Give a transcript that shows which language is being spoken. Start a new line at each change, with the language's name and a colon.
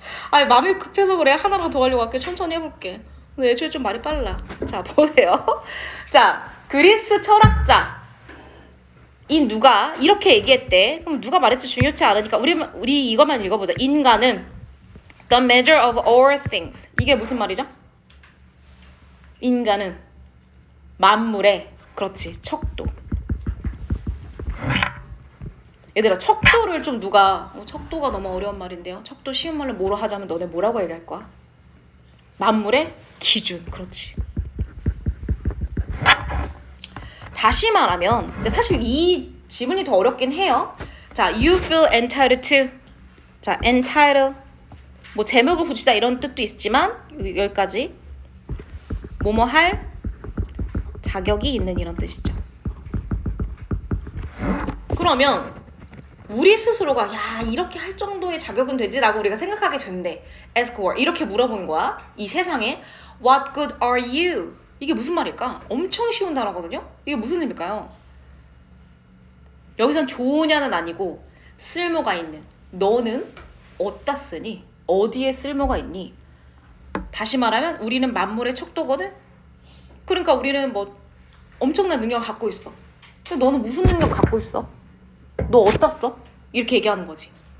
Korean: 아니, 마음이 급해서 그래. 하나로 더 하려고 할게. 천천히 해볼게. 근데 애초에 좀 말이 빨라. 자, 보세요. 자, 그리스 철학자 인 누가 이렇게 얘기했대. 그럼 누가 말했지 중요치 않으니까 우리 이것만 읽어보자. 인간은
English: the measure of all things.
Korean: 이게 무슨 말이죠? 인간은 만물의, 그렇지, 척도. 얘들아, 척도를 좀 누가 척도가 너무 어려운 말인데요. 척도 쉬운 말로 뭐로 하자면 너네 뭐라고 얘기할 거야? 만물의 기준. 그렇지. 다시 말하면, 근데 사실 이 지문이 더 어렵긴 해요.
English: 자, you feel entitled to. 자, entitled.
Korean: 뭐 제목을 붙이다 이런 뜻도 있지만 여기까지 뭐뭐 할 자격이 있는 이런 뜻이죠. 그러면 우리 스스로가 야, 이렇게 할 정도의 자격은 되지라고 우리가 생각하게 된대. ask for. 이렇게 물어보는 거야. 이 세상에
English: what good are you?
Korean: 이게 무슨 말일까? 엄청 쉬운 단어거든요. 이게 무슨 의미일까요? 여기선 좋으냐는 아니고 쓸모가 있는. 너는 어디다 쓰니? 어디에 쓸모가 있니? 다시 말하면 우리는 만물의 척도거든. 그러니까 우리는 뭐 엄청난 능력을 갖고 있어. 근데 너는 무슨 능력 갖고 있어? 너 어떻어? 이렇게 얘기하는 거지.